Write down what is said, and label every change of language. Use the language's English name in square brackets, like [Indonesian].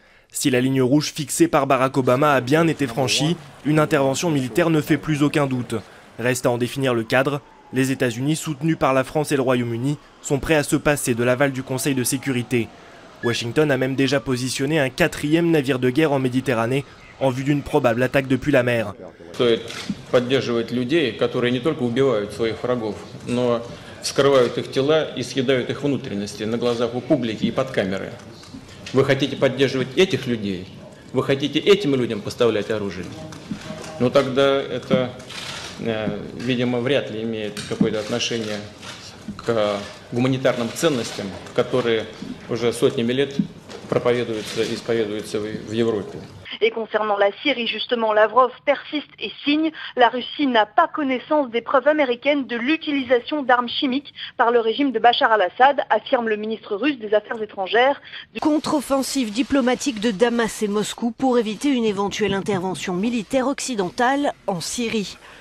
[French] Si la ligne rouge fixée par Barack Obama a bien été franchie, une intervention militaire ne fait plus aucun doute. Reste à en définir le cadre. Les États-Unis, soutenus par la France et le Royaume-Uni, sont prêts à se passer de l'aval du Conseil de sécurité. Washington a même déjà positionné un 4e navire de guerre en Méditerranée en vue d'une probable attaque depuis la mer. [Russian] Стоит поддерживать людей, которые не только убивают своих врагов, но вскрывают их тела и съедают их внутренности на глазах у публики и под камерой. Вы хотите поддерживать этих людей? Вы хотите этим людям поставлять оружие? Ну тогда это, видимо, вряд ли имеет какое-то отношение к гуманитарным ценностям, которые уже сотнями лет проповедуются и исповедуются в Европе. [French] Et concernant la Syrie, justement, Lavrov persiste et signe. La Russie n'a pas connaissance des preuves américaines de l'utilisation d'armes chimiques par le régime de Bachar al-Assad, affirme le ministre russe des Affaires étrangères. Contre-offensive diplomatique de Damas et Moscou pour éviter une éventuelle intervention militaire occidentale en Syrie.